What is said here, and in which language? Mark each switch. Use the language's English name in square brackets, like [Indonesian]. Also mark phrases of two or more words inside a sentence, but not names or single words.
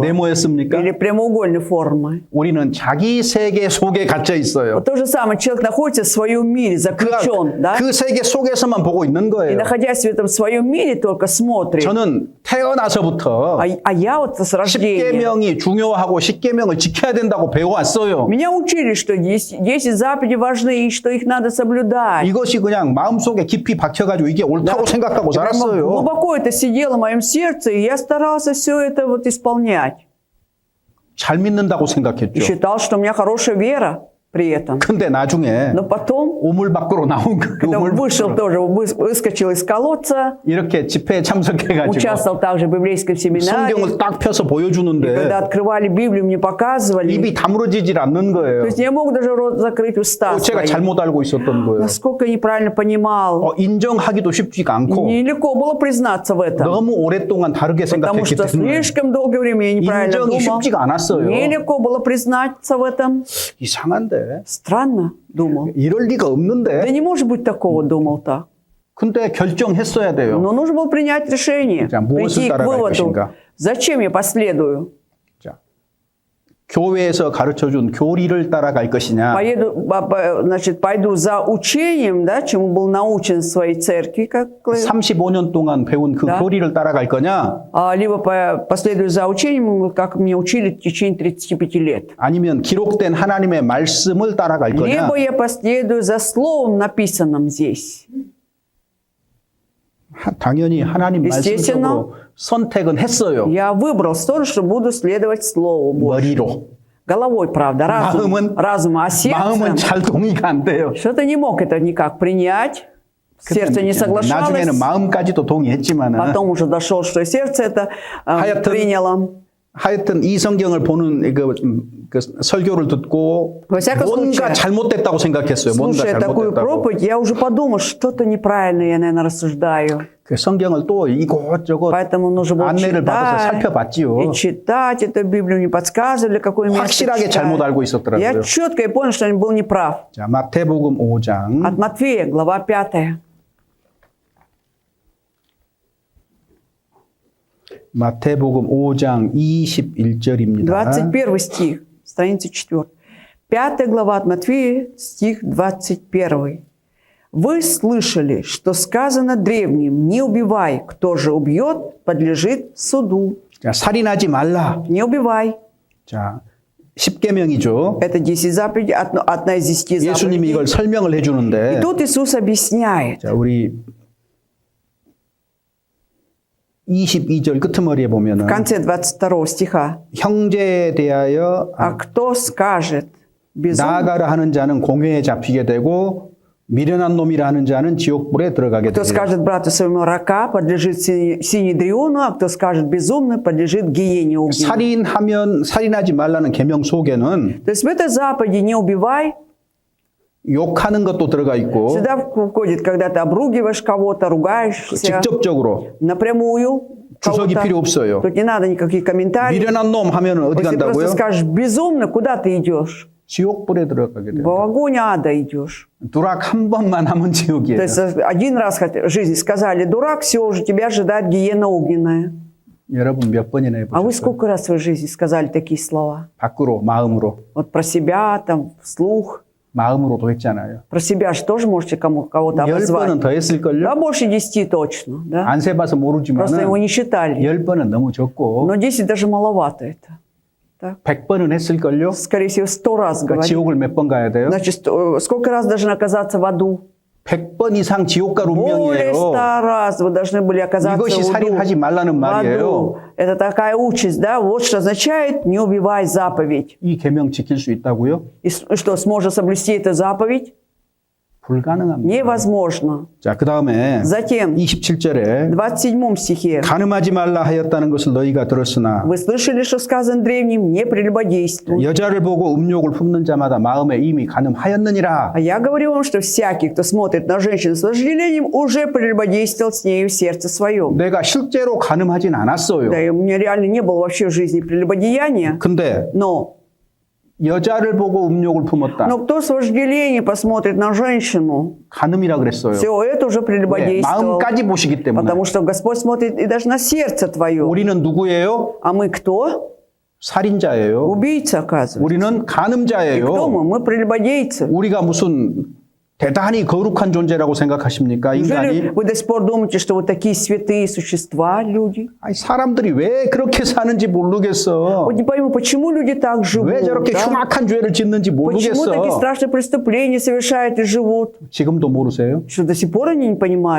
[Korean] 네모였습니까? [Russian] Или прямоугольной формы? [Korean] 우리는 자기 세계 속에 갇혀 있어요. [Russian] Вот то же самое. Человек находится в своем мире, заключен, да? [Korean] 그 세계 속에서만 보고 있는 [Russian] И [Korean] 거예요. [Russian] находясь в этом своем мире, только смотрит. [Korean] 저는 태어나서부터 [Russian] А я вот с рождения. [Korean] 십계명이 중요하고 십계명을 지켜야 된다고 배워왔어요. [Russian] Меня учили, что 10 заповедей важны и что их надо соблюдать. [Korean] 이것이 그냥 마음속에 깊이 박혀가지고 이게 옳다고 생각하고 [Russian] Прямо [Korean] 살았어요. [Russian] глубоко это сидело в моем сердце, и я старался все это вот исполнять. [Korean] 잘 믿는다고 [Russian] И [Korean] 생각했죠. [Russian] считал, что у меня хорошая вера при этом. [Korean] 근데 나중에 [Russian] Но потом, [Korean] 우물 밖으로 나온 그 [Russian] когда [Korean] 우물 [Russian] вышел тоже, выскочил из колодца, [Korean] 이렇게 집회에 참석해가지고 [Russian] участвовал также в библейском семинаре. [Korean] 성경을 딱 펴서 [Russian] Когда [Korean] 보여주는데 [Russian] открывали Библию, мне показывали. [Korean] 입이 다물어지질 않는 [Russian] То [Korean] 거예요. [Russian] есть я мог даже рот закрыть, уста [Korean] 제가 [Russian] свои. [Korean] 잘못 알고 있었던 거예요. [Russian] Насколько я неправильно понимал. [Korean] 인정하기도 쉽지가 않고 [Russian] Нелегко было признаться в этом. [Korean] 너무 오랫동안 다르게 [Russian] Потому [Korean] 생각했기 [Russian] что [Korean] 때문에 [Russian] слишком долгое время я неправильно [Korean] 인정이 [Russian] думал. [Korean] 쉽지가 않았어요. [Russian] Нелегко было признаться в этом. [Korean] 이상한데 [Russian] Странно, думал. [Korean] 이럴 리가 [Russian] Да [Korean] 없는데 [Russian] не может быть такого, думал так. [Korean] 근데 결정했어야 돼요. [Russian] Но нужно было принять решение, [Korean] 자, 무엇을 [Russian] прийти к [Korean] 따라갈 [Russian] выводу, [Korean] 것인가? [Russian] зачем я последую. [Korean] 자, 교회에서 가르쳐준 교리를 따라갈 것이냐 [Russian] Значит, пойду за учением, да, чему был научен в своей церкви, как [Korean] 35년 동안 배운 그 [Russian] Да. [Korean] 교리를 따라갈 거냐 [Russian] либо последую за учением, как мне учили в течение 35 лет. [Korean] 아니면 기록된 하나님의 말씀을 따라갈 거냐 [Russian] Либо я последую за словом, написанным здесь. [Korean] 당연히 하나님 [Russian] Естественно. [Korean] 말씀으로 선택은 했어요. [Russian] Я выбрал сторону, что буду следовать Слову Божьему. [Korean] 머리로. [Russian] Головой, правда, разумом, а [Korean] 마음은 [Russian] сердцем [Korean] 잘 동의가 안 돼요. [Russian] что-то не мог это никак принять. Сердце не соглашалось. [Korean] 나중에는 마음까지도 동의했지만은 [Russian] Потом уже дошел, что и сердце это [Korean] 하여튼 [Russian] приняло. [Korean] 하여튼 이 성경을 보는 그 설교를 듣고 [Russian] Во всяком [Korean] 뭔가 [Russian] случае, [Korean] 잘못됐다고 생각했어요. 뭔가 [Russian] Слушая такую [Korean] 잘못됐다고. [Russian] проповедь, я уже подумал, что-то неправильно я, наверное, рассуждаю. [Korean] 그 성경을 또 이곳저곳 [Russian] Поэтому нужно было [Korean] 안내를 받아서 [Russian] читать [Korean] 살펴봤지요. [Russian] и читать эту Библию, мне подсказывали, какое место [Korean] 확실하게 잘못 알고 [Russian] читать. [Korean] 있었더라고요. [Russian] Я четко и понял, что я был неправ. [Korean] 자, 마태복음 5장 [Russian] От Матфея, глава 5. [Korean] 마태복음 5장 21절입니다. [Russian] 21 стих, страница 4. 5 глава от Матфея, стих 21. «Вы слышали, что сказано древним, не убивай, кто же убьет, подлежит суду». [Korean] 자, 살인하지 말라. [Russian] Не убивай. [Korean] 자, 10계명이죠. [Russian] Это 10 заповедей, одна из 10 [Korean] 예수님이 [Russian] заповедей. [Korean] 이걸 설명을 해 [Russian] И [Korean] 주는데 [Russian] тут Иисус объясняет. [Korean] 자, 우리 22절 끄트머리에 [Russian] В [Korean] 보면은 [Russian] конце 22 стиха. [Korean] 형제에 대하여 [Russian] «А кто скажет безумно, [Korean] 나아가라 하는 자는 공회에 잡히게 되고 미련한 놈이라 하는 자는 지옥불에 들어가게 [Russian] кто [Korean] 되리라. [Russian] скажет брату своему рака, подлежит синедриону, а кто скажет безумно, подлежит гиене огненной». [Korean] 살인하지 말라는 계명 속에는 [Russian] То есть в этой заповеди «не убивай» [Korean] 욕하는 것도 들어가 있고 [Russian] сюда входит, когда ты обругиваешь кого-то, ругаешься [Korean] 직접적으로 [Russian] напрямую [Korean] 주석이 [Russian] кого-то. [Korean] 필요 없어요. [Russian] Тут не надо никаких комментариев. [Korean] 미련한 놈 하면은 어디 [Russian] Если просто [Korean] 간다고요? [Russian] скажешь безумно, куда ты идешь? [Korean] 지옥불에 들어가게 돼요. [Russian] В огонь ада идешь. [Korean] 두락 한 번만 하면 [Russian] То [Korean] 지옥이에요. [Russian] есть один раз в жизни сказали дурак, все, уже тебя ожидает гиена огненная. [Korean] 여러분 몇 번이나 [Russian] А вы [Korean] 해보셨어요? [Russian] сколько раз в своей жизни сказали такие слова? [Korean] 밖으로 마음으로 [Russian] Вот про себя, там, вслух. [Korean] 마음으로도 했잖아요. [Russian] Про себя же тоже можете кого-то [Korean] 10번은 [Russian] обозвать. [Korean] 더 했을걸요? [Russian] Да, больше 10 точно. Да? [Korean] 안 세봐서 [Russian] Просто его [Korean] 모르지만 [Russian] не считали. [Korean] 10번은 너무 적고 [Russian] Но 10 даже маловато это. Так? [Korean] 100번은 했을걸요? [Russian] Скорее всего, 100 раз [Korean] 그러니까 [Russian] говорили. [Korean] 지옥을 몇 번 가야 돼요? [Russian] Значит, сколько раз должен оказаться в аду? [Korean] 100번 이상 지옥갈 [Russian] Более [Korean] 운명이에요. [Russian] 100 раз вы должны были оказаться [Korean] 이것이 살인하지 말라는 [Russian] в [Korean] 말이에요. [Russian] аду. Это такая участь, да? Вот что означает «не убивай заповедь». [Korean] 이 계명 지킬 수 있다고요? [Russian] И что, сможет соблюсти эту заповедь? [Korean] 불가능합니다. [Russian] Невозможно. [Korean] 자, 그 다음에 [Russian] Затем, [Korean] 27절에 [Russian] в 27 стихе. [Korean] 간음하지 말라 하였다는 것을 너희가 들었으나 [Russian] Вы слышали, что сказано древним? Не прелюбодействуй. [Korean] 여자를 보고 음욕을 품는 자마다 마음에 이미 간음하였느니라. [Russian] А я говорю вам, что всякий, кто смотрит на женщину с вожделением, уже прелюбодействовал с нею в сердце своем. [Korean] 내가 실제로 간음하진 않았어요. [Russian] Да, и у меня реально не было вообще в жизни прелюбодеяния. [Korean] 근데 [Russian] Но [Korean] 여자를 보고 음욕을 품었다. [Russian] кто с вожделением посмотрит на женщину, [Korean] 간음이라 그랬어요. [Russian] все это уже [Korean] 왜? [Russian] прелюбодействовал. [Korean] 마음까지 보시기 때문에. [Russian] Потому что Господь смотрит и даже на сердце твое. [Korean] 우리는 누구예요? [Russian] А мы кто? [Korean] 살인자예요. [Russian] Убийцы, оказывается. [Korean] 우리는 [Russian] И кто [Korean] 간음자예요. [Russian] мы? Мы прелюбодейцы. [Korean] 우리가 무슨 대단히 거룩한 존재라고 생각하십니까? [Russian] Неужели [Korean] 인간이? [Russian] вы до сих пор думаете, что вы такие святые существа, люди? [Korean] 아니, 사람들이 왜 그렇게 사는지 모르겠어. [Russian] Вот не пойму, почему люди так живут? [Korean] 왜 저렇게 [Russian] да? [Korean] 흉악한 죄를 짓는지 [Russian] Почему такие [Korean] 모르겠어. [Russian] страшные преступления совершают и живут? [Korean] 지금도 모르세요? [Russian] Что до сих пор они не понимают?